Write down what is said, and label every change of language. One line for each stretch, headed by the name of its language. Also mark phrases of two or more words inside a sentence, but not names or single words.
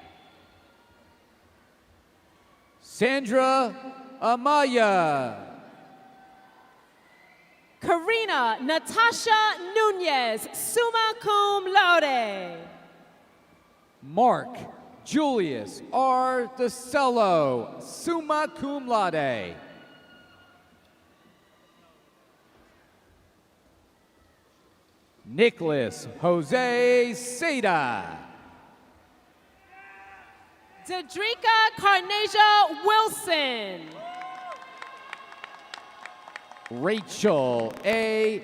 English: Sandra Amaya. Karina Natasha Nunez,
Latin: summa cum laude.
English: Mark Julius R. DeCello,
Latin: summa cum laude.
English: Nicholas Jose Seda. Dedrica Carnasia Wilson. Rachel A.